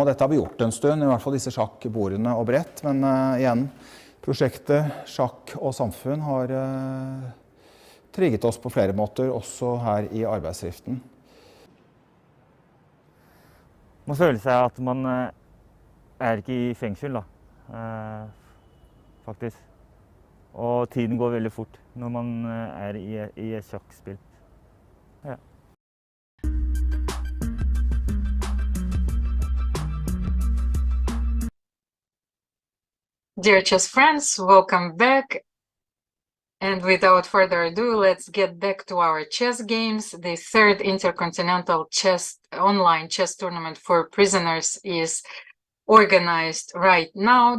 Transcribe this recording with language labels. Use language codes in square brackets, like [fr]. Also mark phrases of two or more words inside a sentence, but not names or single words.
[no] Dette har vi gjort en stund, i hvert fall disse sjakkbordene og brett. Men igjen, prosjektet Sjakk og samfunn har trigget oss på flere måter, også her i arbeidsdriften. Man føler seg at man ikke i fengsel, faktisk. Og tiden går veldig fort når man i et sjakkspill. Ja. [en] Dear chess friends, welcome back. And without further ado, let's get back to our chess games. The third Intercontinental online chess tournament for prisoners is organized right now.